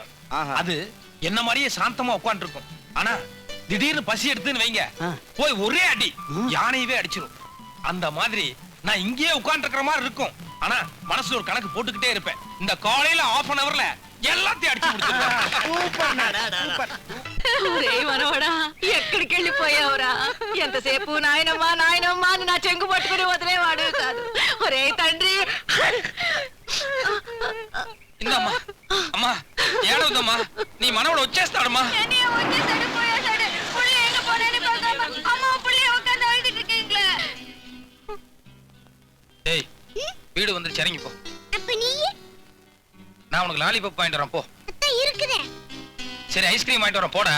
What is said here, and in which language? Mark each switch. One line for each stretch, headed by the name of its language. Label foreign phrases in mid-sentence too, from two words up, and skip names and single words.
Tamil: அது என்ன மாதிரியே சாந்தமா உட்கார்ந்து இருக்கும். ஆனா திடீர்னு பசி எடுத்துன்னு வைங்க, போய் ஒரே அடி யானையவே அடிச்சிரும். அந்த மாதிரி நான் இங்கேயே உட்கார்ந்து இருக்கிற மாதிரி இருக்கும். ஆனா மனசுல ஒரு கணக்கு போட்டுக்கிட்டே இருப்பேன். இந்த காலையில ½
English: an hour
Tamil: ல எல்லாத்தையும் அடிச்சு முடிச்சிருவேன்.
Telugu: ఒరే మనవడా, ఎక్కడికి వెళ్ళిపోయావురా? ఎంతసేపు నాయనమ్మా నాయనమ్మా అని నా చెంగు పట్టుకుని వదిలేవాడు కాదు. ఒరే తండ్రి, ఇందమ్మా అమ్మా ఏడవదమ్మా, నీ మనవడు వచ్చేస్తాడమ్మా.
Tamil: ஏய், வீடு வந்துருச்சு, இறங்கி போ. நான் உனக்கு லாலிபாப் வாங்கிட்டு வரேன், போ. சரி, ஐஸ்கிரீம் வாங்கிட்டு வரேன், போடா.